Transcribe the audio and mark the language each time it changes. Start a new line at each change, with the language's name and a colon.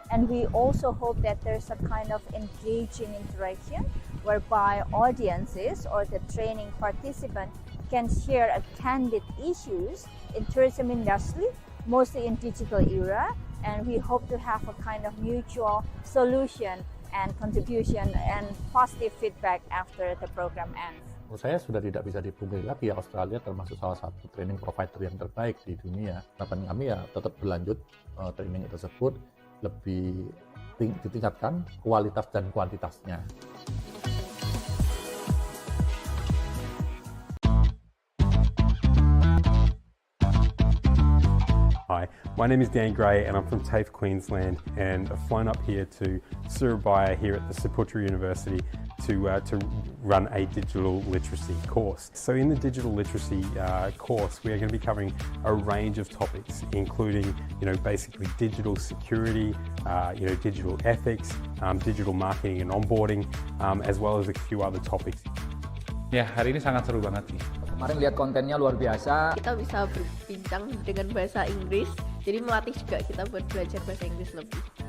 English: And we also hope that there's a kind of engaging interaction whereby audiences or the training participant can share a candid issues in tourism industry, mostly in digital era, and we hope to have a kind of mutual solution and contribution and positive feedback after the program ends.
Indonesian: Menurut saya sudah tidak bisa dipungkiri lagi ya, Australia termasuk salah satu training provider yang terbaik di dunia. Harapan kami ya tetap berlanjut training tersebut, lebih ditingkatkan kualitas dan kuantitasnya.
English: Hi, my name is Dan Gray and I'm from TAFE Queensland, and I've flown up here to Surabaya here at the Ciputra University to run a digital literacy course. So in the digital literacy course, we are going to be covering a range of topics, including, basically digital security, digital ethics, digital marketing and onboarding, as well as a few other topics.
Indonesian: Ya, hari ini sangat seru banget sih. Kemarin lihat kontennya luar biasa. Kita bisa berbincang dengan bahasa Inggris, jadi melatih juga kita buat belajar bahasa Inggris lebih.